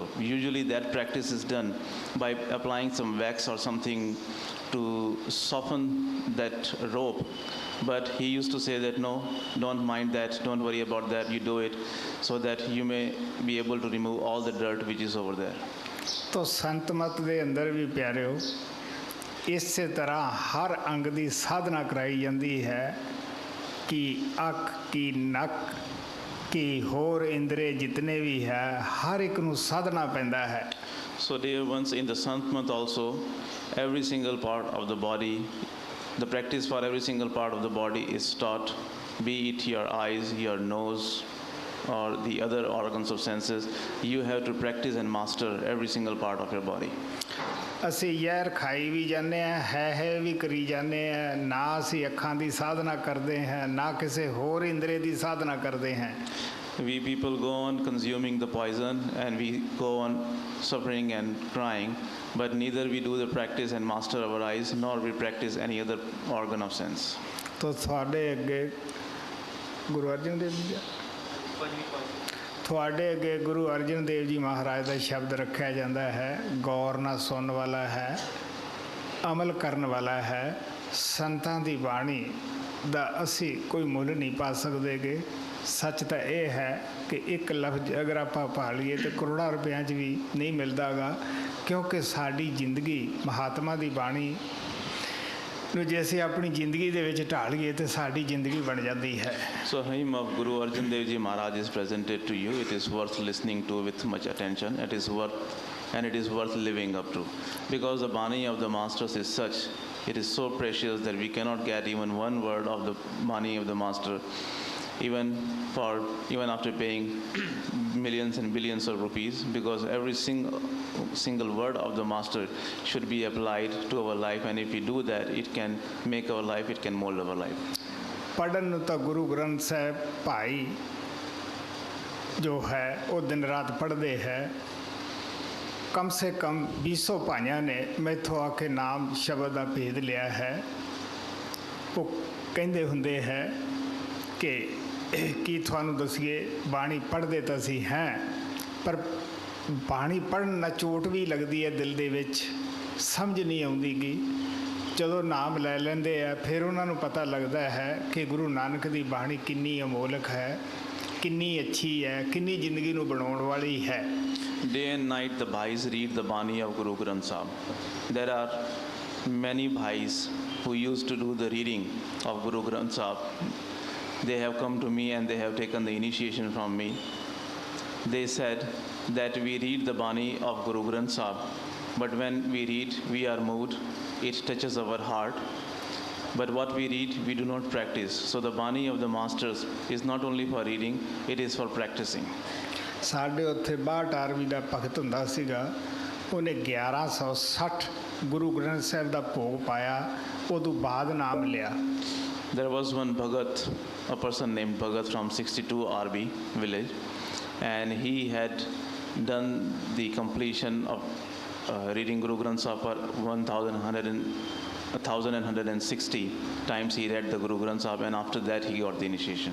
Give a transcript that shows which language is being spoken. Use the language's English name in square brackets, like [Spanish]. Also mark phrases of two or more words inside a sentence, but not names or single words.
[English] Usually that practice is done by applying some wax or something to soften that rope. But he used to say that no, don't mind that, don't worry about that, you do it so that you may be able to remove all the dirt which is over there. [Punjabi] ਤੋ ਸੰਤ ਮਤ ਦੇ ਅੰਦਰ ਵੀ ਪਿਆਰਿਓ ਇਸੇ ਤਰ੍ਹਾਂ ਹਰ ਅੰਗ ਦੀ ਸਾਧਨਾ ਕਰਾਈ ਜਾਂਦੀ ਹੈ ਕਿ ਅੱਖ ਕੀ ਨੱਕ ਕੀ ਹੋਰ ਇੰਦਰੇ ਜਿਤਨੇ ਵੀ ਹੈ ਹਰ ਇੱਕ ਨੂੰ ਸਾਧਨਾ ਪੈਂਦਾ ਹੈ. [English] So dear ones, in the Sant month also, every single part of the body, the practice for every single part of the body is taught, be it your eyes, your nose, or the other organs of senses. You have to practice and master every single part of your body. [Punjabi] ਅਸੀਂ ਜ਼ਹਿਰ ਖਾਈ ਵੀ ਜਾਂਦੇ ਹਾਂ, ਹੈ ਵੀ ਕਰੀ ਜਾਂਦੇ ਹਾਂ, ਨਾ ਅਸੀਂ ਅੱਖਾਂ ਦੀ ਸਾਧਨਾ ਕਰਦੇ ਹਾਂ, ਨਾ ਕਿਸੇ ਹੋਰ ਇੰਦਰੇ ਦੀ ਸਾਧਨਾ ਕਰਦੇ ਹਾਂ. [English] We people go on consuming the poison and we go on suffering and crying, but neither we do the practice and master our eyes, nor we practice any other organ of sense. [Punjabi] तो ਤੁਹਾਡੇ ਅੱਗੇ ਗੁਰੂ ਅਰਜਨ ਦੇਵ ਜੀ ਤੁਹਾਡੇ ਅੱਗੇ ਗੁਰੂ ਅਰਜਨ ਦੇਵ ਜੀ ਮਹਾਰਾਜ ਦਾ ਸ਼ਬਦ ਰੱਖਿਆ ਜਾਂਦਾ ਹੈ, ਗੌਰ ਨਾਲ ਸੁਣਨ ਵਾਲਾ ਹੈ, ਅਮਲ ਕਰਨ ਵਾਲਾ ਹੈ. ਸੰਤਾਂ ਦੀ ਬਾਣੀ ਦਾ ਅਸੀਂ ਕੋਈ ਮੁੱਲ ਨਹੀਂ ਪਾ ਸਕਦੇਗੇ. ਸੱਚ ਤਾਂ ਇਹ ਹੈ ਕਿ ਇੱਕ ਲਫ਼ਜ਼ ਅਗਰ ਆਪਾਂ ਪਾ ਲਈਏ ਤਾਂ ਕਰੋੜਾਂ ਰੁਪਇਆਂ 'ਚ ਵੀ ਨਹੀਂ ਮਿਲਦਾ ਗਾ, ਕਿਉਂਕਿ ਸਾਡੀ ਜ਼ਿੰਦਗੀ ਮਹਾਤਮਾ ਦੀ ਬਾਣੀ ਨੂੰ ਜੇ ਅਸੀਂ ਆਪਣੀ ਜ਼ਿੰਦਗੀ ਦੇ ਵਿੱਚ ਢਾਲ ਲਈਏ ਤਾਂ ਸਾਡੀ ਜ਼ਿੰਦਗੀ ਬਣ ਜਾਂਦੀ ਹੈ। [English] So hymn of Guru Arjan Dev Ji Maharaj is presented to you. It is worth listening to with much attention. It is worth living up to. Because the Bani of the Masters is such, it is so precious that we cannot get even one word of the Bani of the Master, even after paying millions and billions of rupees, because every single word of the Master should be applied to our life, and if we do that, it can make our life, it can mold our life. [Punjabi] ਪੜ੍ਹਨ ਨੂੰ ਤਾਂ ਗੁਰੂ ਗ੍ਰੰਥ ਸਾਹਿਬ ਭਾਈ ਜੋ ਹੈ ਉਹ ਦਿਨ ਰਾਤ ਪੜ੍ਹਦੇ ਹੈ। [Hindi] कम से कम [Punjabi] 200 ਭਾਈਆਂ ਨੇ ਮੈਥੋਂ ਆ ਕੇ ਨਾਮ ਸ਼ਬਦ ਦਾ ਭੇਦ ਲਿਆ ਹੈ। ਉਹ ਕਹਿੰਦੇ ਹੁੰਦੇ ਹੈ ਕਿ ਕੀ ਤੁਹਾਨੂੰ ਦੱਸੀਏ, ਬਾਣੀ ਪੜ੍ਹਦੇ ਤਾਂ ਅਸੀਂ ਹੈ, ਪਰ ਬਾਣੀ ਪੜ੍ਹਨ ਨਾਲ ਚੋਟ ਵੀ ਲੱਗਦੀ ਹੈ ਦਿਲ ਦੇ ਵਿੱਚ, ਸਮਝ ਨਹੀਂ ਆਉਂਦੀ ਗੀ। ਜਦੋਂ ਨਾਮ ਲੈ ਲੈਂਦੇ ਆ ਫਿਰ ਉਹਨਾਂ ਨੂੰ ਪਤਾ ਲੱਗਦਾ ਹੈ ਕਿ ਗੁਰੂ ਨਾਨਕ ਦੀ ਬਾਣੀ ਕਿੰਨੀ ਅਮੋਲਕ ਹੈ, ਕਿੰਨੀ ਅੱਛੀ ਹੈ, ਕਿੰਨੀ ਜ਼ਿੰਦਗੀ ਨੂੰ ਬਣਾਉਣ ਵਾਲੀ ਹੈ। [English] Day and night the bhais read the Bani of Guru Granth Sahib. There are many bhais who used to do the reading of Guru Granth Sahib. They have come to me and they have taken the initiation from me. They said that we read the Bani of Guru Granth Sahib, but when we read, we are moved, it touches our heart. But what we read, we do not practice. So the Bani of the Masters is not only for reading, it is for practicing. [Punjabi] ਸਾਡੇ ਉੱਥੇ 62 ਆਰਵੀ ਦਾ ਭਗਤ ਹੁੰਦਾ ਸੀਗਾ, ਉਹਨੇ 1160 ਗੁਰੂ ਗ੍ਰੰਥ ਸਾਹਿਬ ਦਾ ਭੋਗ ਪਾਇਆ, ਉਦੋਂ ਬਾਅਦ ਨਾਮ ਲਿਆ। [English] There was one Bhagat, a person named Bhagat from 62 RB village, and he had done the completion of reading Guru Granth Sahib for 1160 times he read the Guru Granth Sahib, and after that he got the initiation.